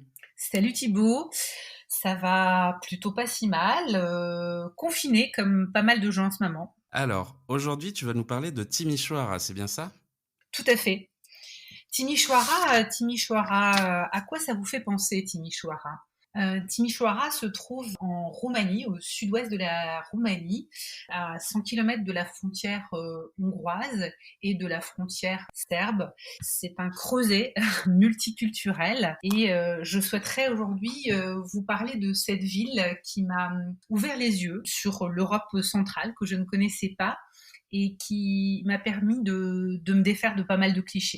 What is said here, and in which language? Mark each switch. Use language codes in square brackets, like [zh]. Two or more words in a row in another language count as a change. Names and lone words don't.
[fr] Salut Thibaut, ça va plutôt pas si mal, confiné comme pas mal de gens en ce moment. Alors, aujourd'hui tu vas nous parler de Timișoara, c'est bien ça ? Tout à fait. Timișoara, à quoi ça vous fait penser Timișoara? Timișoara se trouve en Roumanie, au sud-ouest de la Roumanie, à 100 km de la frontière hongroise et de la frontière serbe. C'est un creuset multiculturel et je souhaiterais aujourd'hui vous parler de cette ville qui m'a ouvert les yeux sur l'Europe centrale que je ne connaissais pas et qui m'a permis de me défaire de pas mal de clichés.